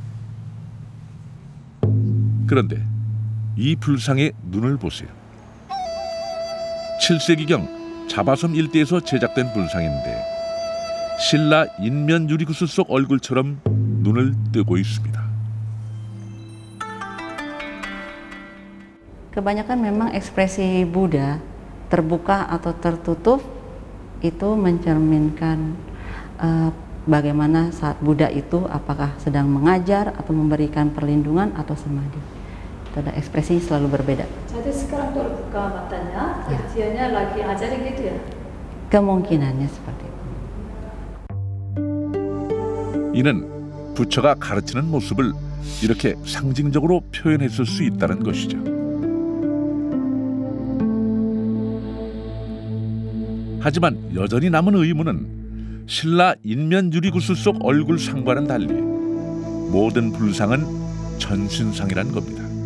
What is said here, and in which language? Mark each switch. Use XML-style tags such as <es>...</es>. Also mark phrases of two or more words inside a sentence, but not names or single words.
<ko>그런데 이 불상의 눈을 보세요. 7세기경 자바섬 일대에서 제작된 불상인데 신라 인면 유리구슬 속 얼굴처럼 눈을 뜨고 있습니다.</ko> <id>Kebanyakan memang ekspresi Buddha terbuka atau tertutup itu mencerminkan bagaimana saat Buddha itu apakah sedang mengajar atau memberikan perlindungan atau samadhi. Itu ada ekspresi selalu berbeda. Jadi sekarang terbuka matanya, artinya lagi ajarin gitu ya? Kemungkinannya seperti itu.</id> <ko>이는 부처가 가르치는 모습을 이렇게 상징적으로 표현했을 수 있다는 것이죠. 하지만 여전히 남은 의문은 신라 인면 유리구슬 속 얼굴 상과는 달리 모든 불상은 전신상이란 겁니다.</ko>